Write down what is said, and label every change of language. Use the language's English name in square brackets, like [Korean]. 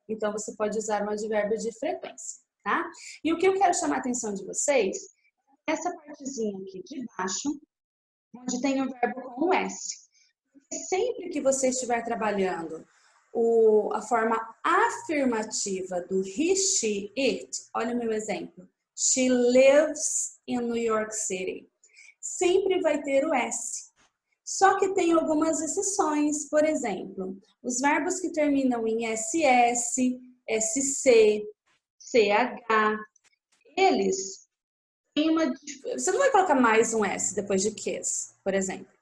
[Portuguese] Então, você pode usar um advérbio de frequência. Tá? E o que eu quero chamar a atenção de vocês é essa partezinha aqui de baixo, onde tem o verbo com o S. Sempre que você estiver trabalhando a forma afirmativa do he, she, it, olha o meu exemplo. [English] She lives in New York City. [Portuguese] Sempre vai ter o S. Só que tem algumas exceções. Por exemplo, os verbos que terminam em SS, SC, CH, eles têm uma... Você não vai colocar mais um S depois de QS, por exemplo.